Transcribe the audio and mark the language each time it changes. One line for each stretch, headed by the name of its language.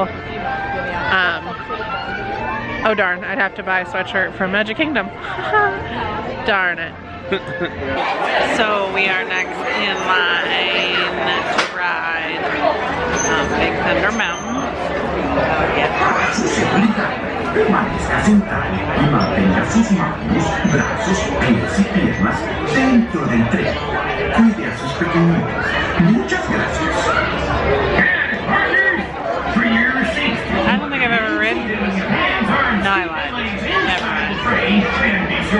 English: Oh darn, I'd have to buy a sweatshirt from Magic Kingdom. Darn it. So we are next in line to ride Big Thunder Mountain.
Spanish: Su seguridad, permanezca sentado y mantenga sus manos, brazos, pies y piernas dentro del tren. Cuide a sus pequeñitos. Muchas gracias.
English: I don't think I've ever ridden. No, I lied. Never mind.